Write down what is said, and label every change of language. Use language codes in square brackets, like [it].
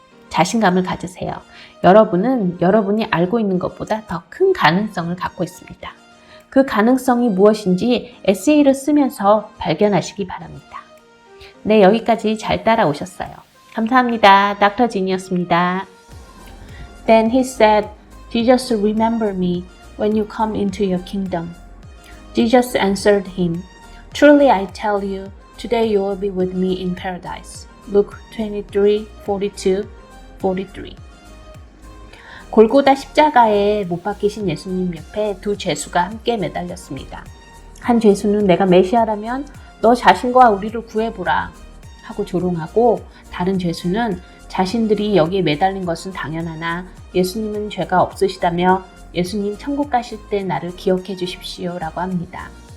[ko] 자신감을 가지세요. 여러분은 여러분이 알고 있는 것보다 더 큰 가능성을 갖고 있습니다. 그 가능성이 무엇인지 에세이를 쓰면서 발견하시기 바랍니다. 네, 여기까지 잘 따라오셨어요. 감사합니다. 닥터 진이었습니다. [en] Then he said, Jesus, remember me when you come into your kingdom. Jesus answered him, Truly I tell you, today you will be with me in paradise. Luke 23:42, 43. [ko] 골고다 십자가에 못 박히신 예수님 옆에 두 죄수가 함께 매달렸습니다. 한 죄수는 내가 메시아라면 너 자신과 우리를 구해보라 하고 조롱하고, 다른 죄수는 자신들이 여기에 매달린 것은 당연하나 예수님은 죄가 없으시다며 예수님 천국 가실 때 나를 기억해 주십시오 라고 합니다.